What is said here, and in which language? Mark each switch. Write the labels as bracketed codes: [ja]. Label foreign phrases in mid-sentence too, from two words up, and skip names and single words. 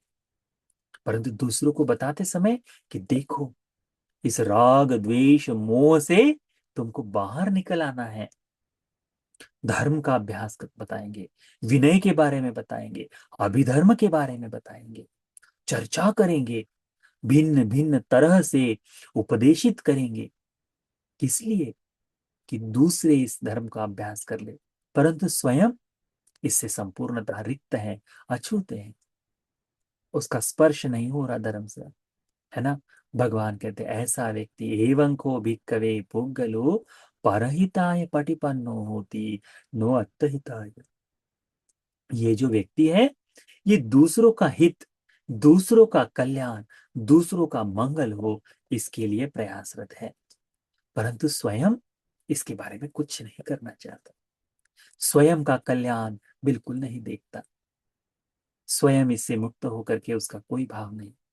[hi] परंतु दूसरों को बताते समय कि देखो, इस राग द्वेष मोह से तुमको बाहर निकल आना है, धर्म का अभ्यास बताएंगे, विनय के बारे में बताएंगे, अभिधर्म के बारे में बताएंगे, चर्चा करेंगे, भिन्न भिन्न तरह से उपदेशित करेंगे, किस लिए? कि दूसरे इस धर्म का अभ्यास कर ले, परंतु स्वयं इससे संपूर्णतः रिक्त है, अछूते हैं, उसका स्पर्श नहीं हो रहा धर्म से, है ना। भगवान कहते हैं, ऐसा व्यक्ति [pi] एवं को भिक्खवे पुग्गलो परहिताय पटिपन्नो होती नो अत्तहिताय। [hi] ये जो व्यक्ति है, ये दूसरों का हित, दूसरों का कल्याण, दूसरों का मंगल हो, इसके लिए प्रयासरत है, परंतु स्वयं इसके बारे में कुछ नहीं करना चाहता, स्वयं का कल्याण बिल्कुल नहीं देखता, स्वयं इससे मुक्त होकर के उसका कोई भाव नहीं।